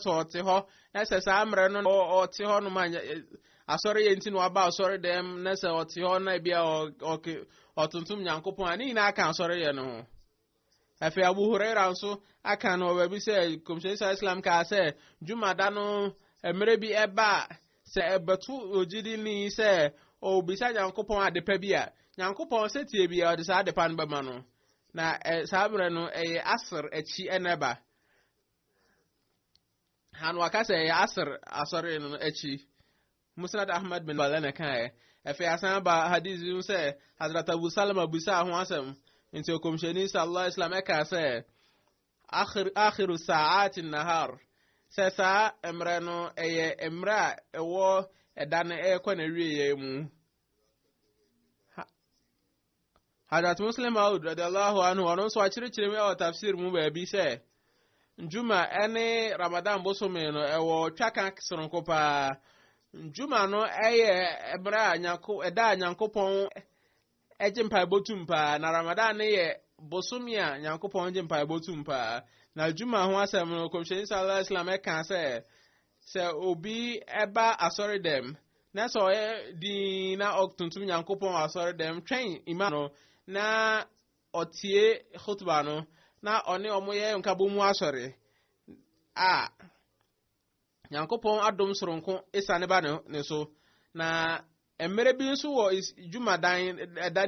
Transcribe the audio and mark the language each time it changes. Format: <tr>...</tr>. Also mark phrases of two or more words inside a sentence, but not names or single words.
<ak>kura na so ote ho na se sa mre no ote ho no ma asɔre yɛ nti na waba asɔre dɛm na sɛ ɔte hɔ na bia ɔtontom nyankopɔn a ne nyinaa aka asɔre yɛ no ho afei Abu Huraira nso aka no baabi sɛ kɔmhyɛni Islam kaa sɛ dwumada no mmerɛ bi ɛba sɛ ɛbɛto ogyidi ni sɛ obisa nyankopɔn adepa bi a nyankopɔn sɛ tie bi a ɔde saa adepa no bɛma no na saa mmerɛ no ɛyɛ asr akyi ɛnɛba han waka sɛ ɛyɛ asr asɔre no akyi Musnad Ahmad bin Balana kae afei asan ba hadith yi sɛ Hazrat Abu Salama busa ho asɛm nti kɔmhyɛni</ak> <ar>صلى الله عليه وسلم</ar> <ak>ɛka sɛ</ak> <ar>آخر ساعة نهار</ar> <ak>sɛ saa mmerɛ no ɛyɛ mmerɛ a ɛwɔ ɛda no ɛkɔ na wieyɛ mu Hazrat Muslim Maud</ak> <ar>رضي الله عنه</ar> <ak>ɔno nso akyerɛkyerɛ mu ɛwɔ tafsir mu baabi sɛ njuma ɛne Ramadan bosome no ɛwɔ twaka soronko paa njuma no ɛyɛ mmerɛ a ɛda a Nyankopɔn ɛgye mpaebɔtum paa na Ramadan ne yɛ bosomi a Nyankopɔn gye mpaebɔtum paa na juma ho asɛm no kɔmhyɛni</ak> <ar>صلى الله عليه وسلم</ar> <ak>ɛka sɛ obi ɛba asɔre dɛm na sɛ ɔyɛ din na ɔtontom Nyankopɔn asɔre dɛm twɛn imam no na ɔtie khutba no na ɔne ɔmo yɛ nkabɔ mu asɔre a Nyankopɔn adom soronko esane ba ne so na mmerɛ bi nso wɔ dwumadan ɛdane</ak>